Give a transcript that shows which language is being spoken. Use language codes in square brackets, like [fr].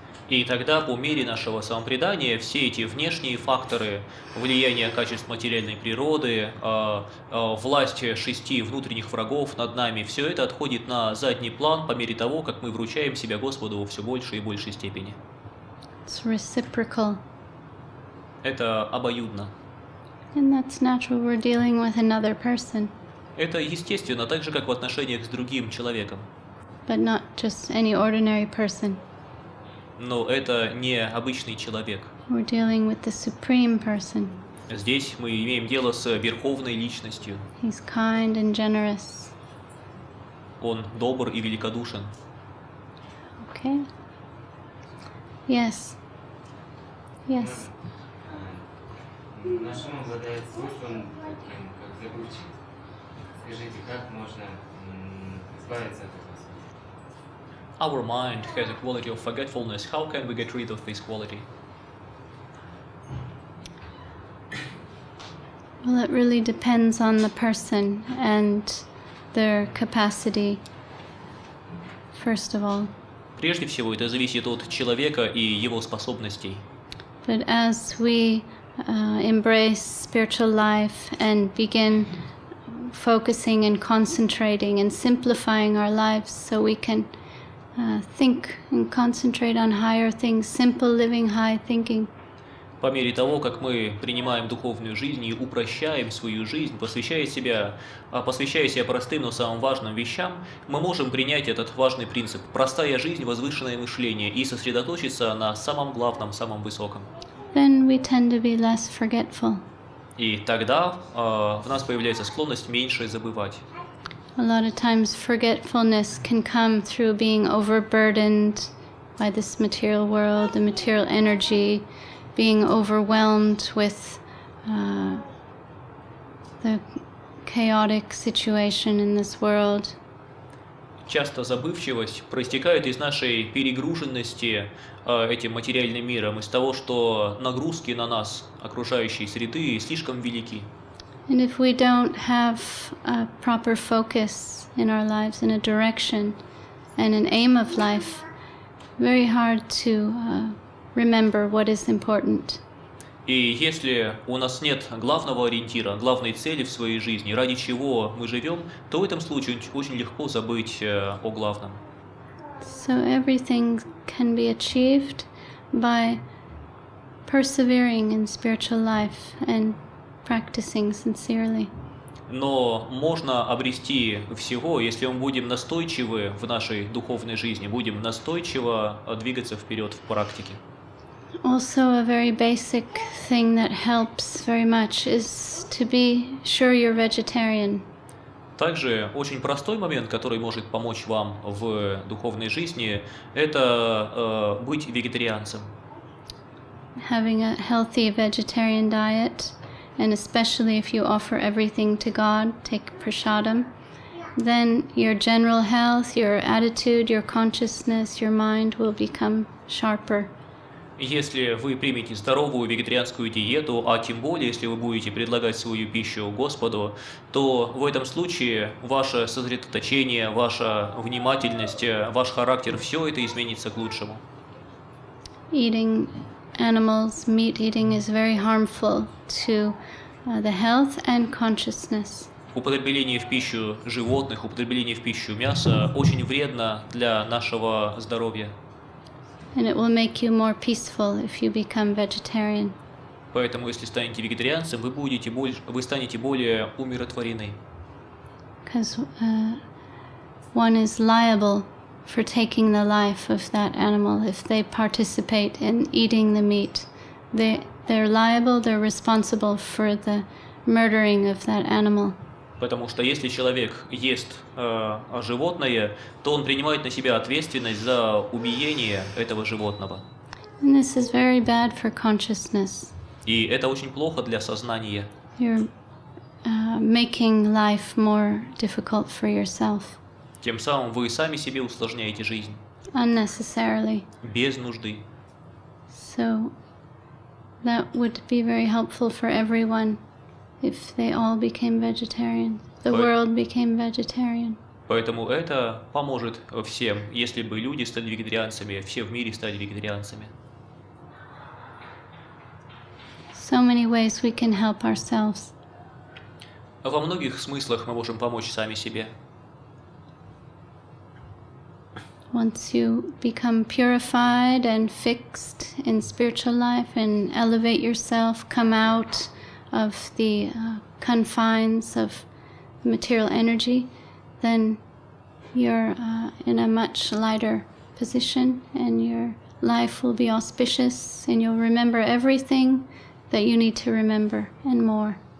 [ru] И тогда по мере нашего самопредания все эти внешние факторы, влияние качеств материальной природы, власть 6 внутренних врагов над нами, все это отходит на задний план по мере того, как мы вручаем себя Господу во все большей и большей степени. [en] It's reciprocal. [ru] Это обоюдно. [en] And that's natural. We're dealing with another person, [ru] Это естественно, так же, как в отношениях с другим человеком. [en] but not just any ordinary person. [ru] Но это не обычный человек. [en] We're dealing with the supreme person. [ru] Здесь мы имеем дело с верховной личностью. [en] He's kind and generous. [ru] Он добр и великодушен. [en] Okay. Yes. Yes. [ru] Наш ум обладает свойством таким, как забывчивость. Скажите, как можно избавиться от этого? [en] Our mind has a quality of forgetfulness. How can we get rid of this quality? Well, it really depends on the person and their capacity, first of all. [ru] Прежде всего, это зависит от человека и его способностей. [en] But as we embrace spiritual life and begin focusing and concentrating and simplifying our lives so we can think and concentrate on higher things, simple living, high thinking. [ru] По мере того, как мы принимаем духовную жизнь и упрощаем свою жизнь, посвящая себя простым, но самым важным вещам, мы можем принять этот важный принцип – простая жизнь, возвышенное мышление и сосредоточиться на самом главном, самом высоком. [en] Then we tend to be less forgetful. [ru] И тогда в нас появляется склонность меньше забывать. [en] A lot of times forgetfulness can come through being overburdened by this material world, the material energy, being overwhelmed with the chaotic situation in this world. [ru] Часто забывчивость проистекает из нашей перегруженности этим материальным миром, из того, что нагрузки на нас, окружающей среды, слишком велики. [en] And if we don't have a proper focus in our lives, in a direction and an aim of life, very hard to remember what is important. [ru] И если у нас нет главного ориентира, главной цели в своей жизни, ради чего мы живем, то в этом случае очень легко забыть о главном. [en] So everything can be achieved by persevering in spiritual life and practicing sincerely. [ru] Но можно обрести всего, если мы будем настойчивы в нашей духовной жизни, будем настойчиво двигаться вперед в практике. [en] Also, a very basic thing that helps very much is to be sure you're vegetarian. [ru] Также очень простой момент, который может помочь вам в духовной жизни, это быть вегетарианцем. [en] Having a healthy vegetarian diet, and especially if you offer everything to God, take prasadam, then your general health, your attitude, your consciousness, your mind will become sharper. [ru] Если вы примете здоровую вегетарианскую диету, а тем более, если вы будете предлагать свою пищу Господу, то в этом случае ваше сосредоточение, ваша внимательность, ваш характер, все это изменится к лучшему. [en] Eating animals, meat eating is very harmful to the health and consciousness. [ru] Употребление в пищу животных, употребление в пищу мяса очень вредно для нашего здоровья. [en] And it will make you more peaceful if you become vegetarian. [ru] Поэтому, если станете вегетарианцем, вы станете более умиротворены. [en] Because one is liable for taking the life of that animal if they participate in eating the meat. They're liable, they're responsible for the murdering of that animal. [ru] Потому что если человек ест животное, то он принимает на себя ответственность за убиение этого животного. [en] And this is very bad for consciousness. [ru] И это очень плохо для сознания. [en] You're making life more difficult for yourself. [ru] Тем самым вы сами себе усложняете жизнь. [en] Unnecessarily. [ru] Без нужды. [en] So that would be very helpful for everyone if they all became vegetarian. The world became vegetarian. [ru] Поэтому это поможет всем, если бы люди стали вегетарианцами, все в мире стали вегетарианцами. [en] So many ways we can help ourselves. [ru] Во многих смыслах мы можем помочь сами себе. [en] Once you become purified and fixed in spiritual life and elevate yourself, come out of the confines of material energy, then you're in a much lighter position and your life will be auspicious and you'll remember everything that you need to remember and more.